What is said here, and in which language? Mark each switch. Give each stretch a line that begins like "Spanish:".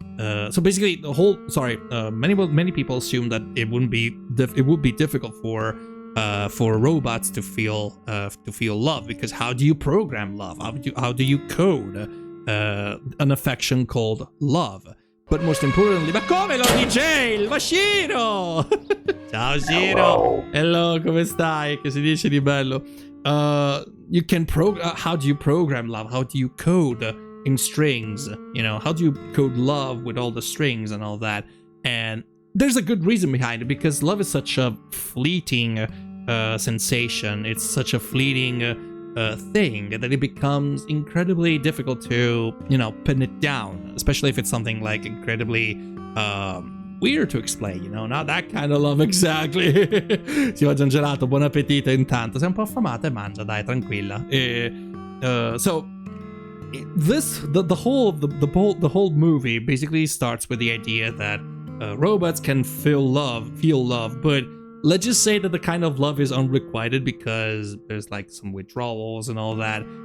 English: So basically, many people assume that it would be difficult for robots to feel love, because how do you program love? How do you code an affection called love? But most importantly,
Italian: ma come lo dice il Mashiro? Ciao Shiro. Hello, come stai? Che si dice di bello?
English: You can how do you program love? How do you code in strings? How do you code love with all the strings and all that? And there's a good reason behind it, because love is such a fleeting sensation. It's such a fleeting thing that it becomes incredibly difficult to, pin it down, especially if it's something like incredibly weird to explain, not that kind of love exactly.
Italian: Si mangia un gelato, buon appetito intanto. Sei un po' affamata e mangia, dai, tranquilla.
English: So the whole movie basically starts with the idea that robots can feel love, but let's just say that the kind of love is unrequited, because there's like some withdrawals and all that.